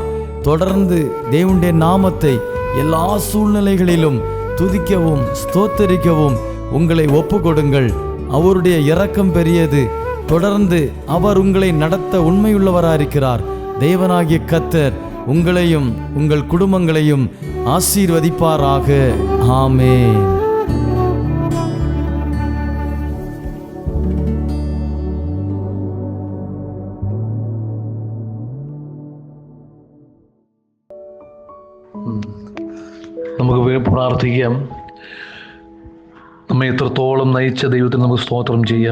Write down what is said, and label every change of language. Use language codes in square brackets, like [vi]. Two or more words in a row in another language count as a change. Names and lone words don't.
[ta] தொடர்ந்து தேவனுடைய நாமத்தை எல்லா சூழ்நிலைகளிலும் துதிக்கவும் ஸ்தோத்தரிக்கவும் உங்களை ஒப்பு கொடுங்கள். அவருடைய இரக்கம் பெரியது. தொடர்ந்து அவர் உங்களை நடத்த உண்மையுள்ளவராயிருக்கிறார். தேவனாகிய கர்த்தர் உங்களையும் உங்கள் குடும்பங்களையும் ஆசீர்வதிப்பாராக. ஆமென். [ml] നമുക്ക് പ്രാർത്ഥിക്കാം. നമ്മെ എത്രത്തോളം നയിച്ച ദൈവത്തിന് നമുക്ക് സ്തോത്രം ചെയ്യാം.